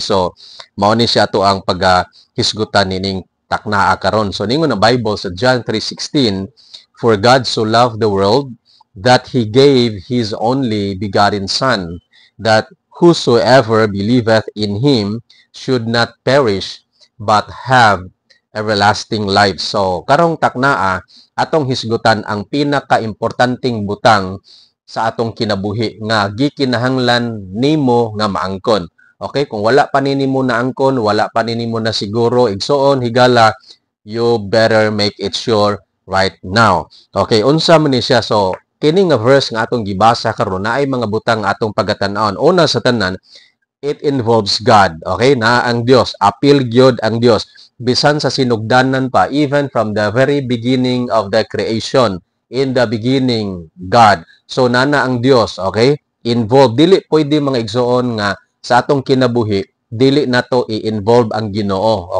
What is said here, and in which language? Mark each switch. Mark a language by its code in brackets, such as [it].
[ceb] So, mao ni siya to ang paghisgutan nining taknaa karon. [en] So, [ceb] ningon ang Bible sa [en] John 3:16, "For God so loved the world that He gave His only begotten Son, that whosoever believeth in Him should not perish, but have everlasting life." [ceb] So, karong taknaa, atong hisgutan ang pinaka-importanting butang sa atong kinabuhi nga gikinahanglan nimo nga maangkon. Okay, kung wala pa nimo na angkon, wala pa nimo na siguro igsoon higala, [en] you better make it sure right now. [ceb] Okay, unsa man ni siya? So, kini nga verse nga atong gibasa karon naay mga butang atong pagatan-aon. Una sa tanan, [en] it involves God. [ceb] Okay, na ang Dios, apil gyud ang Dios. Bisan sa sinugdanan pa, [en] even from the very beginning of the creation, in the beginning, God. [ceb] So, nana ang Dios, okay? Involved. Dili pwede mga igsoon nga sa atong kinabuhi, dili na to i-involve ang Ginoo.